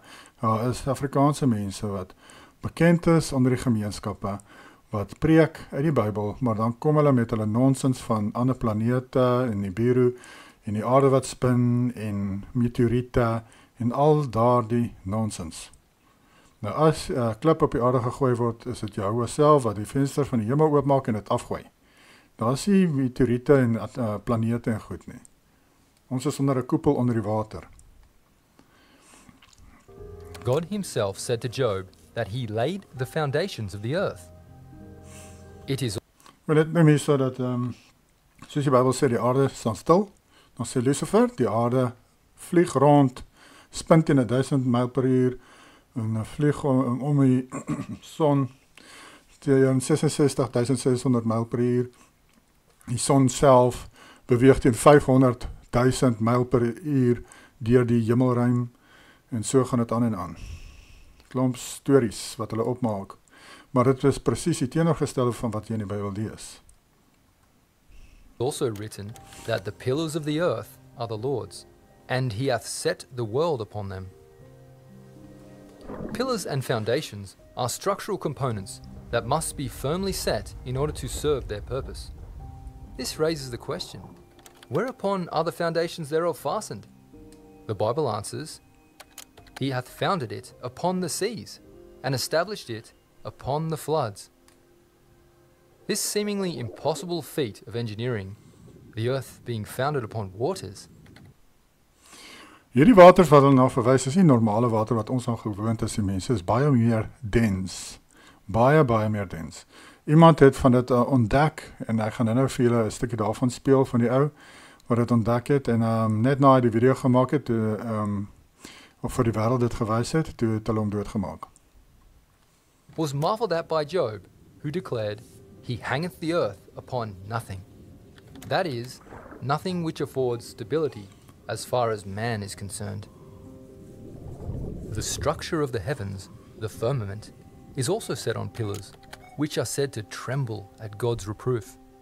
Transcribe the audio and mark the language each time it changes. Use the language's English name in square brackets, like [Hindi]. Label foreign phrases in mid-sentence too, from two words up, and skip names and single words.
[Afrikaans] Daar is Afrikaanse mense wat bekend is onder die gemeenskappe, wat preek uit die Bybel, maar dan kom hulle met hulle nonsens van ander planete en Nibiru en die aarde wat spin en meteoriete en al daardie nonsens. Nou as 'n klip op die aarde gegooi word, is dit Jehovah self wat die venster van die hemel oopmaak en dit afgooi. Daar is nie meteoriete en planete en goed nie. Ons is onder 'n koepel onder die water. [English] God himself said to Job that he laid the foundations of the earth. It is [Afrikaans] Maar dit noem hier so dat, soos die Bybel sê, die aarde staan stil, dan sê Lucifer, die aarde vlieg rond, spin teen 1000 myl per uur, en vlieg om die son teen 66.600 myl per uur. Die son self beweeg teen 500.000 myl per uur deur die hemelruim, en so gaan dit aan en aan. Klomp stories wat hulle opmaak, maar dit is presies die teenoorgestelde van wat jy in die Bybel lees. [English] also written that the pillars of the earth are the Lord's, and he hath set the world upon them. Pillars and foundations are structural components that must be firmly set in order to serve their purpose. This raises the question, whereupon are the foundations thereof fastened? The Bible answers, he hath founded it upon the seas, and established it upon the floods. This seemingly impossible feat of engineering, the earth being founded upon waters, [Afrikaans] Hierdie waters wat hulle na verwys is nie normale water wat ons aan gewoond is, die mense is baie meer dens. Baie meer dens. Iemand het van dit ontdek, en ek gaan nou vir julle 'n stukkie daarvan speel van die ou, wat dit ontdek het, en net na hy die video gemaak het, of vir die wêreld dit gewys het, toe het hulle hom doodgemaak. [English] was marvelled at by Job, who declared, he hangeth the earth upon nothing. That is, nothing which affords stability as far as man is concerned. The structure of the heavens, the firmament, is also set on pillars, which are said to tremble at God's reproof.